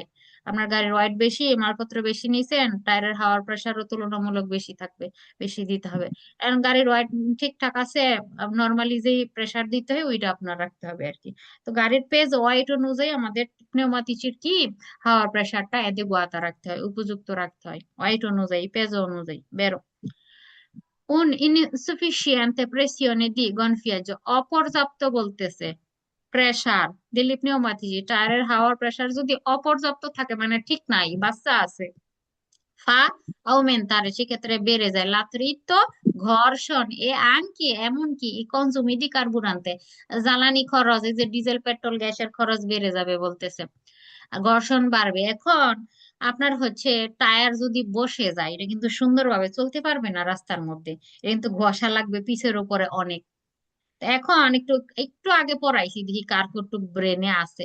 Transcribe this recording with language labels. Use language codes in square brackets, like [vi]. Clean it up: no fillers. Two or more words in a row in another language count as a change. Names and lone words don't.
[bn] আপনার গাড়ির ওয়েট বেশি, মালপত্র বেশি নিছেন, টায়ারের হাওয়ার প্রেসারও তুলনামূলক বেশি থাকবে, বেশি দিতে হবে। এখন গাড়ির ওয়েট ঠিকঠাক আছে, নর্মালি যেই প্রেসার দিতে হয় ওইটা আপনার রাখতে হবে আর কি। তো গাড়ির পেজ ওয়েট অনুযায়ী আমাদের নিউমাতিচির কি হাওয়ার প্রেসারটা এতে গোয়াতা রাখতে হয়, উপযুক্ত রাখতে হয় ওয়েট অনুযায়ী, পেজ অনুযায়ী। [it] বেরো Un insufficiente pressione di gonfiaggio, [bn] অপর্যাপ্ত বলতেছে প্রেসার [it] degli pneumatici, [bn] টায়ারের হাওয়ার প্রেসার যদি অপর্যাপ্ত থাকে মানে ঠিক নাই, বাচ্চা আছে, [it] fa aumentare, [bn] সেক্ষেত্রে বেড়ে যায় l'attrito, ঘর্ষণ, [it] e anche [bn] এমনকি [it] i consumi di carburante, [bn] জ্বালানি খরচ, এই যে ডিজেল পেট্রোল গ্যাসের খরচ বেড়ে যাবে বলতেছে, ঘর্ষণ বাড়বে। এখন আপনার হচ্ছে টায়ার যদি বসে যায়, এটা কিন্তু সুন্দরভাবে চলতে পারবে না রাস্তার মধ্যে, এটা কিন্তু ঘষা লাগবে পিছের উপরে অনেক। তো এখন একটু একটু আগে পড়াইছি, দেখি কার কতটুক ব্রেনে আছে।